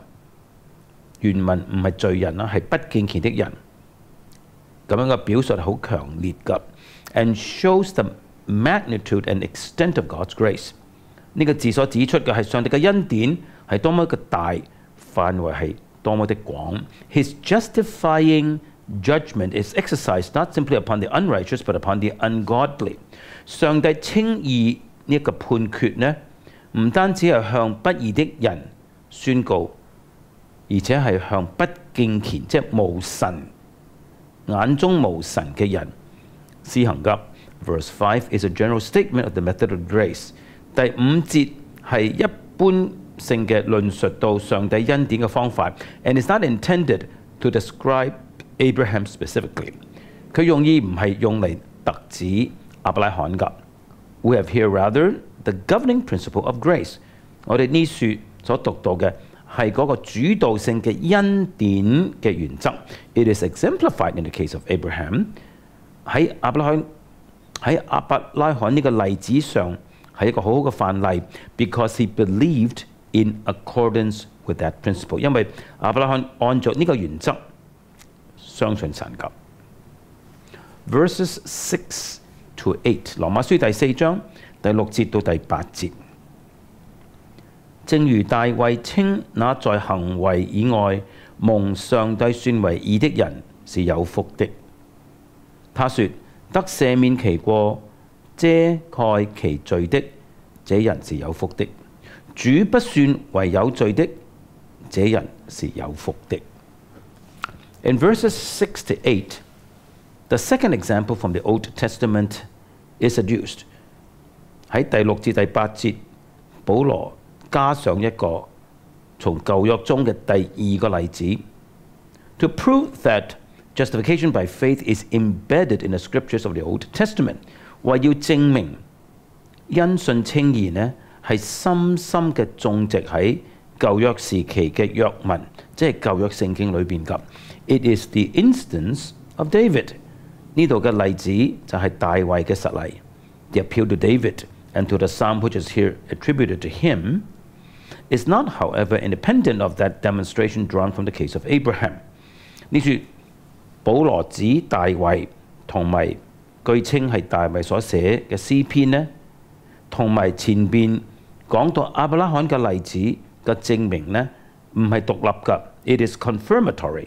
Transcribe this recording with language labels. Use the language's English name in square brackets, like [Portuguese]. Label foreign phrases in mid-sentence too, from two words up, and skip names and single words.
[Cantonese] 原文唔係罪人啦，係不敬虔的人。咁樣嘅表述好強烈㗎 ， [English] and shows the magnitude and extent of God's grace。 [Cantonese] 呢個字所指出嘅係上帝嘅恩典係多麼嘅大，範圍係多麼的廣。 [English] His justifying judgment is exercised not simply upon the unrighteous, but upon the ungodly。 [Cantonese] 上帝稱義呢一個判決呢，唔單止係向不義的人宣告，而且係向不敬虔，即係無神眼中無神嘅人施行㗎。 [English] Verse 5 is a general statement of the method of grace。 [Cantonese] 第5節係一般性嘅論述到上帝恩典嘅方法 ， [English] and is not intended to describe Abraham specifically。 [Cantonese] 佢用意唔係用嚟特指亞伯拉罕㗎。 [English] We have here rather the governing principle of grace。 [Cantonese] 我哋呢處所讀到嘅係嗰個主導性嘅恩典嘅原則。 [English] It is exemplified in the case of Abraham。 [Cantonese] 喺亞伯拉罕呢個例子上係一個好好嘅範例 ， [English] because he believed in accordance with that principle。 [Cantonese] 因為亞伯拉罕按照呢個原則相信神㗎。 [English] Verses 6 to 8， [Cantonese] 羅馬書第4章第6節到第8節。正如大衛稱那在行為以外蒙上帝算為義的人是有福的。他說：得赦免其過、遮蓋其罪的，這人是有福的。主不算為有罪的，這人是有福的。 [English] In verses 6 to 8, the second example from the Old Testament is adduced。 [Cantonese] 喺第6至第8節，保羅加上一個從舊約中嘅第二個例子 ， [English] to prove that justification by faith is embedded in the scriptures of the Old Testament， [Cantonese] 為要證明因信稱義呢係深深嘅種植喺舊約時期嘅約文，即係舊約聖經裏邊㗎。 [English] It is the instance of David。 [Cantonese] 呢度嘅例子就係大衛嘅實例。 [English] The appeal to David and to the psalm which is here attributed to him is not, however, independent of that demonstration drawn from the case of Abraham。 [Cantonese] 呢處保羅指大衛同埋據稱係大衛所寫嘅詩篇呢，同埋前邊講到亞伯拉罕嘅例子嘅證明呢，唔係獨立㗎。 [English] It is confirmatory。